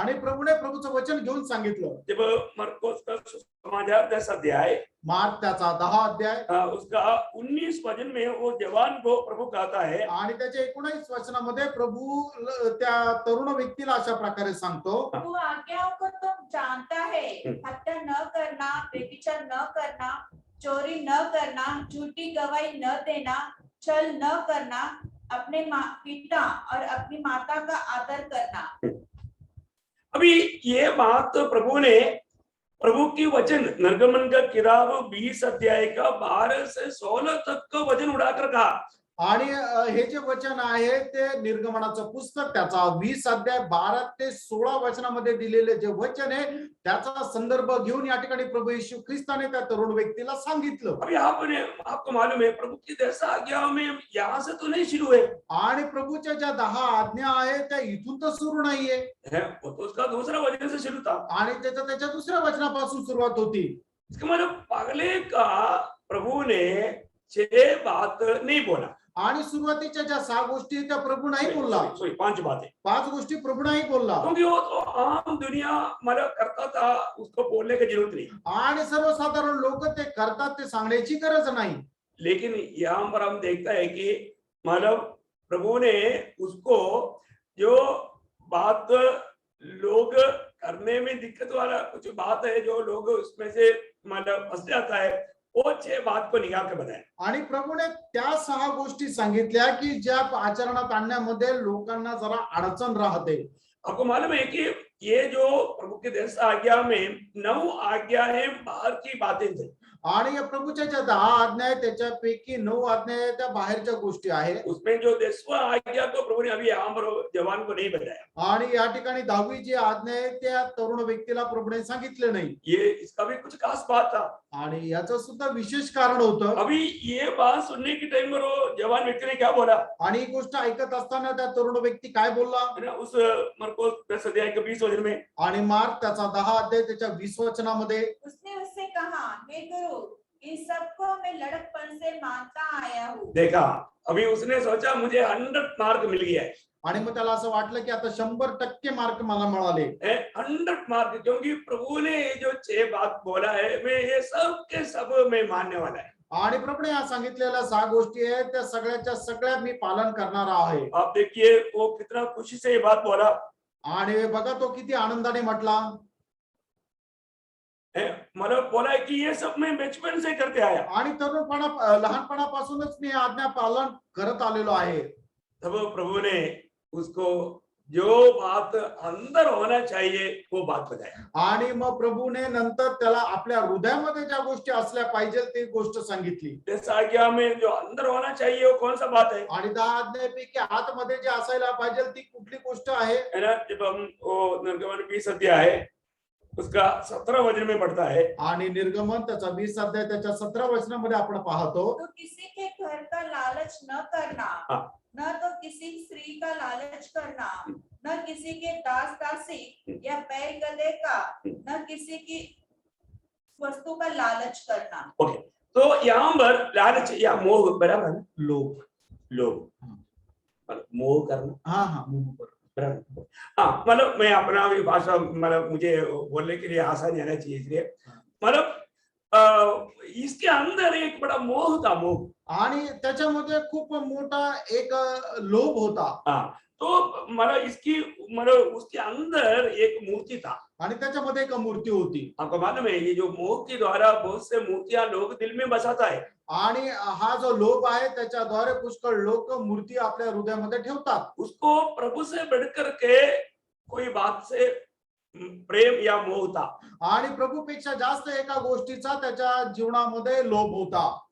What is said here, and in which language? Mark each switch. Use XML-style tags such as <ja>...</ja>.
<mr>आणि प्रभूने प्रभूचं वचन घेऊन सांगितलं.</mr> <hi>जब मरकुस का सुसमाचार 10 अध्याय</hi> <mr>मार्क त्याचा 10 अध्याय</mr> <hi>उसका 19 वचन में वो जवान को प्रभु कहता है,</hi> <mr>आणि त्याच्या 19 वचनामध्ये प्रभू त्या तरुण व्यक्तीला अशा प्रकारे सांगतो,</mr> <hi>तू आज्ञाओं को तुम जानता है, हत्या न करना, व्यभिचार न करना, चोरी न करना, झूठी गवाही न देना, छल न करना, अपने पिता और अपनी माता का आदर करना। अभी ये बात तो प्रभु की वचन निर्गमन का किताब 20 अध्याय का 12 से 16 तक का वचन उड़ाकर कहा।</hi> <mr>आणि हे जे वचन आहे ते निर्गमनाचं पुस्तक त्याचा 20 अध्याय 12 ते 16 वचनामध्ये दिलेले जे वचन आहे त्याचा संदर्भ घेऊन या ठिकाणी प्रभू येशू ख्रिस्ताने त्या तरुण व्यक्तीला सांगितलं.</mr> <hi>अभी आपको मालूम है प्रभु की 10 आज्ञाओं में यहाँ से तो नहीं शुरू है,</hi> <mr>आणि प्रभूच्या ज्या 10 आज्ञा आहेत त्या इथून तर सुरू नाहीये,</mr> <hi>वो तो उसका दूसरा वचन से शुरू था।</hi> <mr>आणि त्याच्या दुसऱ्या वचनापासून सुरुवात होती.</mr> <hi>इसका मतलब पहले का प्रभु ने 6 बात नहीं बोला,</hi> <mr>आणि सुरुवातीच्या ज्या 6 गोष्टी त्या प्रभू नाही बोलला,</mr> <hi>5 बातें,</hi> <mr>5 गोष्टी प्रभू नाही बोलला,</mr> <hi>क्योंकि वो तो आम दुनिया मतलब करता था, उसको बोलने की जरूरत नहीं।</hi> <mr>आणि सर्वसाधारण लोक ते करतात, ते सांगण्याची गरज नाही.</mr> <hi>लेकिन यहाँ पर हम देखता है कि मतलब प्रभु ने उसको जो बात लोग करने में दिक्कत वाला कुछ बात है जो लोग उसमें से मतलब फंस जाता है, वो 6 बात को निकाल के बताया।</hi> <mr>आणि प्रभूने त्या 6 गोष्टी सांगितल्या की ज्या आचरणात आणण्यामध्ये लोकांना जरा अडचण राहते.</mr> <hi>आपको मालूम है कि ये जो प्रभु के 10 आज्ञा में 9 आज्ञाएं बाहर की बातें थी,</hi> <mr>आणि या प्रभूच्या ज्या 10 आज्ञा आहेत त्याच्यापैकी 9 आज्ञा आहेत त्या बाहेरच्या गोष्टी आहेत.</mr> <hi>उसमें जो 10वां आज्ञा को प्रभु ने अभी यहाँ पर जवान को नहीं बताया,</hi> <mr>आणि या ठिकाणी 10वी जी आज्ञा आहे त्या तरुण व्यक्तीला प्रभूने सांगितले नाही.</mr> <hi>ये इसका भी कुछ खास बात था।</hi> <mr>आणि याचं सुद्धा विशेष कारण होतं.</mr> <hi>अभी ये बात सुनने के टाइम पर वो जवान व्यक्ति ने क्या बोला,</hi> <mr>आणि ही गोष्ट ऐकत असताना त्या तरुण व्यक्ती काय बोलला,</mr> <hi>है ना, उस मरकुस 10 अध्याय के 20 वचन में,</hi> <mr>आणि मार्क त्याचा 10 अध्याय त्याच्या 20 वचनामध्ये,</mr> <hi>उसने उससे कहा, हे गुरु, इन सबको मैं लड़कपन से मानता आया हूँ। देखा, अभी उसने सोचा मुझे 100 मार्क मिल गया है,</hi> <mr>आणि मग त्याला असं वाटलं की आता 100% मार्क मला मिळाले.</mr> <hi>100 मार्क, क्योंकि प्रभु ने ये जो 6 बात बोला है मैं ये सब के सब मैं मानने वाला है।</hi> <mr>आणि प्रभूने या सांगितलेल्या 6 गोष्टी आहेत त्या सगळ्याच्या सगळ्या मी पालन करणार आहे.</mr> <hi>आप देखिए वो कितना खुशी से ये बात बोला,</hi> <mr>आणि बघा तो किती आनंदाने म्हटला,</mr> <hi>मतलब बोला है कि ये सब मैं बचपन से करते आया।</hi> <mr>आणि लहानपणापासूनच मी आज्ञा पालन करत आलेलो आहे.</mr> <hi>तब प्रभु ने उसको जो बात अंदर होना चाहिए वो बात बताया,</hi> <mr>आणि मग प्रभूने नंतर त्याला आपल्या हृदयामध्ये ज्या गोष्टी असल्या पाहिजे ती गोष्ट सांगितली.</mr> <hi>इस आज्ञा में जो अंदर होना चाहिए वो कौन सा बात है,</hi> <mr>आणि 10 आज्ञापैकी आतमध्ये जे असायला पाहिजे ती कुठली गोष्ट आहे,</mr> <hi>है ना। जब हम वो निर्गमन 20 अध्याय है उसका 17 वचन में पढ़ता है,</hi> <mr>आणि निर्गमन त्याचा 20 अध्याय त्याच्या 17 वचनामध्ये आपण पाहतो,</mr> <hi>तो किसी के घर का लालच न करना, न तो किसी स्त्री का लालच करना, न किसी के दास दासी या बैल गधे का, न किसी की वस्तु का लालच करना। ओके, तो यहाँ पर लालच या मोह बराबर है, लोभ, मतलब मोह करना,</hi> <mr>हा मोह बरोबर.</mr> <hi>हाँ, मतलब मैं अपना भी भाषा मतलब मुझे बोलने के लिए आसानी आना चाहिए, इसलिए मतलब इसके अंदर एक बड़ा मोह था, मोह,</hi> <mr>आणि त्याच्यामध्ये खूप मोठा एक लोभ होता.</mr> <hi>हाँ, तो मतलब इसकी मतलब उसके अंदर एक मूर्ति था,</hi> <mr>आणि त्याच्यामध्ये एक मूर्ती होती.</mr> <hi>आपको मालूम है ये जो मोह के द्वारा बहुत से मूर्तियां लोग दिल में बसाता है,</hi> <mr>आणि हा जो लोभ आहे त्याच्याद्वारे पुष्कळ लोक मूर्ती आपल्या हृदयामध्ये ठेवतात.</mr> <hi>उसको प्रभु से बढ़कर के कोई बात से प्रेम या मोह था,</hi> <mr>आणि प्रभूपेक्षा जास्त एका गोष्टीचा त्याच्या जीवनामध्ये लोभ होता.</mr>